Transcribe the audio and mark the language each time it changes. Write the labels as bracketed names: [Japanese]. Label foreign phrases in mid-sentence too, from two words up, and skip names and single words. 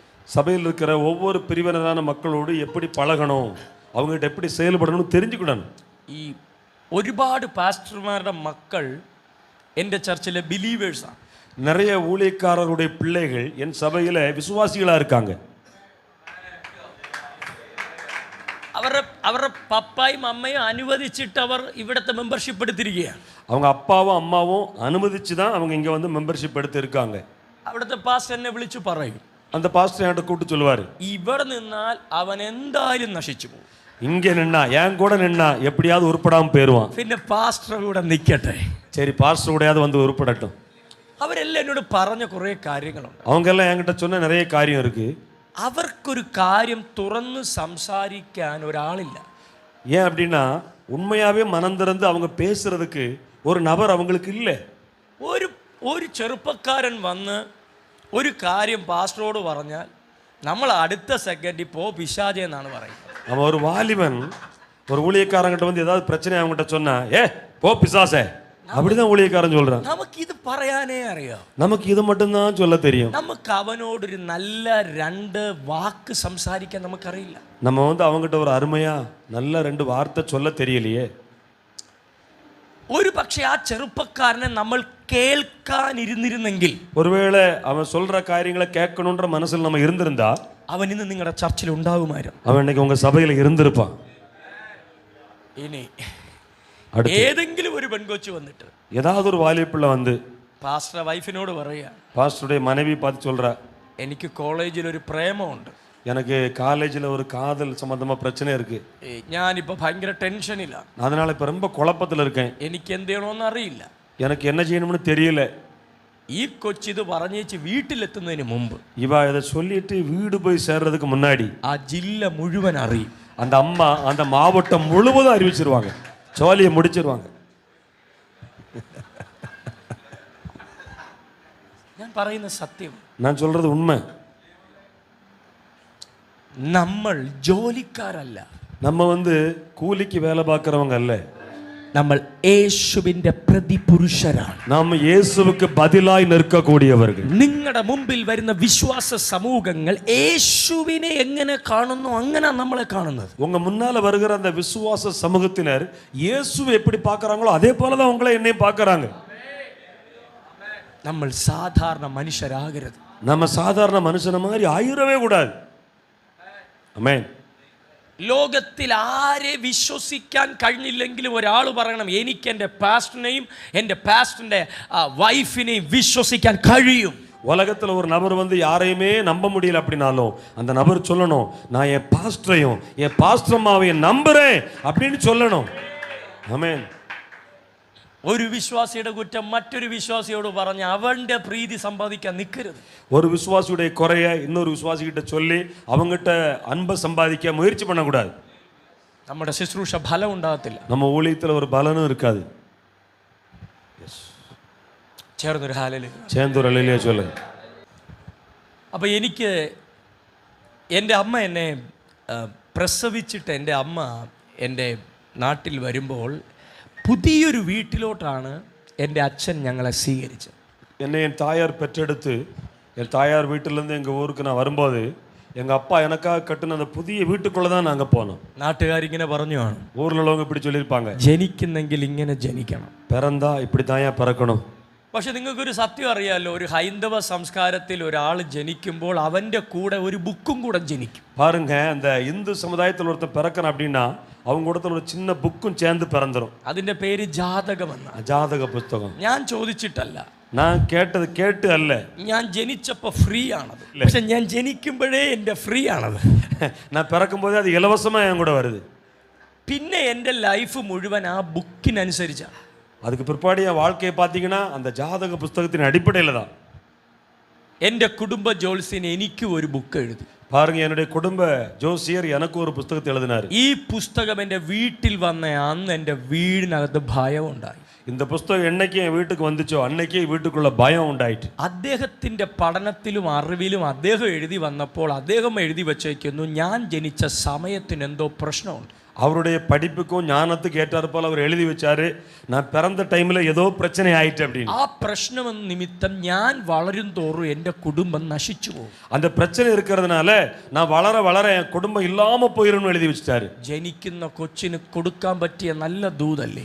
[Tamil] சபையில் இருக்கிற ஒவ்வொரு பிரிவினரான மக்களோடு எப்படி பழகணும், அவங்ககிட்ட எப்படி செயல்படணும்னு தெரிஞ்சுக்கிடணும். [Malayalam] ഈ ഒരുപാട് പാസ്റ്റർമാരുടെ മക്കൾ എൻ്റെ ചർച്ചിലെ ബിലീവേഴ്സാണ്. [Tamil] நிறைய ஊழியக்காரருடைய பிள்ளைகள் என் சபையில் விசுவாசிகளாக இருக்காங்க. [Malayalam] അവരുടെ പപ്പായും അമ്മയും അനുവദിച്ചിട്ട് അവർ ഇവിടുത്തെ മെമ്പർഷിപ്പ് എടുത്തിരിക്കുകയാണ്. [Tamil] அவங்க அப்பாவும் அம்மாவும் அனுமதிச்சு தான் அவங்க இங்கே வந்து மெம்பர்ஷிப் எடுத்து இருக்காங்க. [Malayalam] അവിടുത്തെ പാസ്റ്റർ എന്നെ വിളിച്ചു പറയും, [Tamil] அந்த பாஸ்டர் என்கிட்ட கூப்பிட்டு சொல்லுவார், [Malayalam] ഇവിടെ നിന്നാൽ അവൻ എന്തായാലും നശിച്ചു പോകും, [Tamil] இங்கே நின்னா என் கூட நின்னா எப்படியாவது உருப்படாமல் போயிடுவான், [Malayalam] പിന്നെ പാസ്റ്റർ കൂടെ നിൽക്കട്ടെ. [Tamil] சரி பாஸ்டர் கூடயாவது வந்து உருப்படட்டும். [Malayalam] അവരെല്ലാം എന്നോട് പറഞ്ഞ കുറേ കാര്യങ്ങളുണ്ട്. [Tamil] அவங்க எல்லாம் என்கிட்ட சொன்ன நிறைய காரியம் இருக்கு. [Malayalam] അവർക്കൊരു കാര്യം തുറന്ന് സംസാരിക്കാൻ ഒരാളില്ല. [Tamil] ஏன் அப்படின்னா உண்மையாகவே மனம் திறந்து அவங்க பேசுறதுக்கு ஒரு நபர் அவங்களுக்கு இல்லை. [Malayalam] ഒരു ചെറുപ്പക്കാരൻ വന്ന് ഒരു കാര്യം പാസ്റ്ററോട് പറഞ്ഞാൽ നമ്മൾ അടുത്ത സെക്കൻഡിൽ പോ പിശാചേ എന്നാണ് പറയുന്നത്. [Tamil] அவன் ஒரு வாலிபன் ஒரு ஊழியக்காரங்கிட்ட வந்து ஏதாவது பிரச்சனை அவங்ககிட்ட சொன்னா, போ பிசாசே, அப்படிதான் ஊழியக்காரன் சொல்றான். [Malayalam] നമുക്കിത് പറയാനേ അറിയാം, [Tamil] நமக்கு இது மட்டும்தான் சொல்ல தெரியும். [Malayalam] നമുക്ക് അവനോടൊരു നല്ല രണ്ട് വാക്ക് സംസാരിക്കാൻ നമുക്കറിയില്ല. [Tamil] நம்ம வந்து அவங்ககிட்ட ஒரு அருமையா நல்ல ரெண்டு வார்த்தை சொல்ல தெரியலையே. [Malayalam] ഒരു പക്ഷേ ആ ചെറുപ്പക്കാരനെ നമ്മൾ കേൾക്കാനിരുന്നിരുന്നെങ്കിൽ, [Tamil] ஒருவேளை அவன் சொல்ற காரியங்களை கேட்கணுன்ற மனசில் நம்ம இருந்திருந்தா, [Malayalam] അവൻ ഇന്ന് നിങ്ങളുടെ ചർച്ചിൽ ഉണ്ടാകുമായിരുന്നു. [Tamil] அவன் இன்னைக்கு உங்க சபையில இருந்திருப்பான். [Malayalam] ഇനി ഏതെങ്കിലും ഒരു പെൺകൊച്ചു വന്നിട്ട് [Tamil] ஏதாவது ஒரு வாலிபிள்ளை வந்து [Malayalam] പാസ്റ്റർ വൈഫിനോട് പറയുക, [Tamil] பாஸ்டருடைய மனைவி பார்த்து சொல்றா, [Malayalam] എനിക്ക് കോളേജിൽ ഒരു പ്രേമമുണ്ട്, [Tamil] எனக்கு காலேஜில் ஒரு காதல் சம்பந்தமா பிரச்சனை இருக்கு, [Malayalam] ഞാനിപ്പോൾ ഭയങ്കര ടെൻഷനിലാണ്, [Tamil] அதனால இப்ப ரொம்ப குழப்பத்தில் இருக்கேன், [Malayalam] എനിക്ക് എന്ത് ചെയ്യണമെന്ന് അറിയില്ല. [Tamil] எனக்கு என்ன செய்யணும்னு தெரியல. [Malayalam] ഈ കൊച്ചിത് പറഞ്ഞേച്ച് വീട്ടിലെത്തുന്നതിന് മുമ്പ്, [Tamil] இவ இதை சொல்லிட்டு வீடு போய் சேர்றதுக்கு முன்னாடி [Malayalam] ആ ജില്ല മുഴുവൻ അറിയും. [Tamil] அந்த அம்மா அந்த மாவட்டம் முழுவதும் அறிவிச்சிருவாங்க, சோழியை முடிச்சிருவாங்க. [Malayalam] ഞാൻ പറയുന്ന സത്യം, [Tamil] நான் சொல்றது உண்மை. [Malayalam] നമ്മൾ ജോലിക്കാരല്ല, [Tamil] நம்ம வந்து கூலிக்கு வேலை பார்க்கறவங்க அல்ல, [Malayalam] നമ്മൾ യേശുവിന്റെ പ്രതിപുരുഷരാണ്. [Tamil] நாம் இயேசுவுக்கு பதிலாய் நிற்கக்கூடியவர்கள். [Malayalam] നിങ്ങളുടെ മുമ്പിൽ വരുന്ന വിശ്വാസ സമൂഹങ്ങൾ യേശുവിനെ എങ്ങനെ കാണുന്നു അങ്ങനെ നമ്മളെ കാണുന്നത്. [Tamil] உங்க முன்னால வருகிற அந்த விசுவாச சமூகத்தினர் இயேசுவை எப்படி பார்க்கறாங்களோ அதே போலதான் உங்களை என்னையும் பார்க்கறாங்க. [Malayalam] നമ്മൾ സാധാരണ മനുഷ്യരാകരുത്. [Tamil] நம்ம சாதாரண மனுஷன மாதிரி ஆயிரவே கூடாது. [Malayalam] ആമേൻ. ലോകത്തിൽ ആരെ വിശ്വസിക്കാൻ കഴിഞ്ഞില്ലെങ്കിലും ഒരാൾ പറയണം, എനിക്ക് എൻ്റെ പാസ്റ്ററിനെയും എൻ്റെ പാസ്റ്ററിൻ്റെ വൈഫിനെയും വിശ്വസിക്കാൻ കഴിയും. [Tamil] உலகத்தில் ஒரு நபர் வந்து யாரையுமே நம்ப முடியல அப்படின்னாலும் அந்த நபர் சொல்லணும், நான் என் பாஸ்டரையும் என் பாஸ்டர்மாவையும் நம்புறேன் அப்படின்னு சொல்லணும். ஆமென். [Malayalam] ഒരു വിശ്വാസിയുടെ കുറ്റം മറ്റൊരു വിശ്വാസിയോട് പറഞ്ഞ് അവന്റെ പ്രീതി സമ്പാദിക്കാൻ നിൽക്കരുത്. [Tamil] ஒரு விசுவாசியுடைய குறைய இன்னொரு விசுவாசிகிட்ட சொல்லி அவங்ககிட்ட அன்பை சம்பாதிக்க முயற்சி பண்ணக்கூடாது. [Malayalam] നമ്മുടെ ശുശ്രൂഷ ഫലം ഉണ്ടാകത്തില്ല. [Tamil] நம்ம ஊழியத்தில் ஒரு பலனும் இருக்காது. [Malayalam] ചേർന്നൊരു ഹാലല് [Tamil] சேர்ந்து ஒரு சொல்லுங்க. [Malayalam] അപ്പോൾ എനിക്ക് എൻ്റെ അമ്മ എന്നെ പ്രസവിച്ചിട്ട് എൻ്റെ അമ്മ എൻ്റെ നാട്ടിൽ വരുമ്പോൾ പുതിയൊരു വീട്ടിലോട്ടാണ് എൻ്റെ അച്ഛൻ ഞങ്ങളെ സ്വീകരിച്ചത്. [Tamil] என்னை என் தாயார் பெற்றெடுத்து என் தாயார் வீட்டிலேருந்து எங்கள் ஊருக்கு நான் வரும்போது எங்கள் அப்பா எனக்காக கட்டின அந்த புதிய வீட்டுக்குள்ளே தான் நாங்கள் போனோம். [Malayalam] നാട്ടുകാരിങ്ങനെ പറഞ്ഞു കാണും, [Tamil] ஊரில் உள்ளவங்க இப்படி சொல்லியிருப்பாங்க, [Malayalam] ജനിക്കുന്നെങ്കിൽ ഇങ്ങനെ ജനിക്കണം. [Tamil] பிறந்தா இப்படி தான் ஏன் பிறக்கணும். [Malayalam] പക്ഷെ നിങ്ങൾക്കൊരു സത്യം അറിയാമല്ലോ, ഒരു ഹൈന്ദവ സംസ്കാരത്തിൽ ഒരാൾ ജനിക്കുമ്പോൾ അവൻ്റെ കൂടെ ഒരു ബുക്കും കൂടെ ജനിക്കും. [Tamil] பாருங்க, அந்த இந்து சமுதாயத்தில் ஒருத்தன் பிறக்கணும் அப்படின்னா அவங்க கூடத்தில் ஒரு சின்ன புக்கும் சேர்ந்து பிறந்துடும். [Malayalam] അതിൻ്റെ പേര് ജാതകമെന്ന. [Tamil] ஜாதக புஸ்தகம். [Malayalam] ഞാൻ ചോദിച്ചിട്ടല്ല, [Tamil] நான் கேட்டது கேட்டு அல்ல, [Malayalam] ഞാൻ ജനിച്ചപ്പോൾ ഫ്രീ ആണത്. പക്ഷെ ഞാൻ ജനിക്കുമ്പോഴേ എൻ്റെ ഫ്രീ ആണത്. [Tamil] நான் பிறக்கும் போதே அது இலவசமாக என் கூட வருது. [Malayalam] പിന്നെ എൻ്റെ ലൈഫ് മുഴുവൻ ആ ബുക്കിനനുസരിച്ചാണ്. [Tamil] அதுக்கு பிற்பாடு என் வாழ்க்கையை பார்த்தீங்கன்னா அந்த ஜாதக புஸ்தகத்தின் அடிப்படையில் தான். [Malayalam] എൻ്റെ കുടുംബ ജോത്സ്യന് എനിക്ക് ഒരു ബുക്ക് എഴുതി. [Tamil] பாருங்க, என்னுடைய குடும்ப ஜோசியர் எனக்கு ஒரு புஸ்தகத்தை எழுதினார். [Malayalam] ഈ പുസ്തകം എൻ്റെ വീട്ടിൽ വന്ന അന്ന് എൻ്റെ വീടിനകത്ത് ഭയം ഉണ്ടായി. [Tamil] இந்த புஸ்தகம் என்னைக்கு என் வீட்டுக்கு வந்துச்சோ அன்னைக்கே வீட்டுக்குள்ள பயம் உண்டாயிட்டு. [Malayalam] അദ്ദേഹത്തിൻ്റെ പഠനത്തിലും അറിവിലും അദ്ദേഹം എഴുതി വന്നപ്പോൾ അദ്ദേഹം എഴുതി വച്ചേക്കുന്നു, ഞാൻ ജനിച്ച സമയത്തിന് എന്തോ പ്രശ്നമുണ്ട്. [Tamil] அவருடைய படிப்புக்கும் ஞானத்துக்கு ஏற்றாற்போல் அவர் எழுதி வச்சாரு, நான் பிறந்த டைம்ல ஏதோ பிரச்சனை ஆயிட்டு அப்படின்னு. [Malayalam] ആ പ്രശ്നം നിമിത്തം ഞാൻ വളരും തോറും എൻ്റെ കുടുംബം നശിച്ചു പോകും. [Tamil] அந்த பிரச்சனை இருக்கிறதுனால நான் வளர வளர என் குடும்பம் இல்லாம போயிரும்னு எழுதி வச்சிட்டாரு. [Malayalam] ജനിക്കുന്ന കൊച്ചിന് കൊടുക്കാൻ പറ്റിയ നല്ല ദൂതല്ലേ.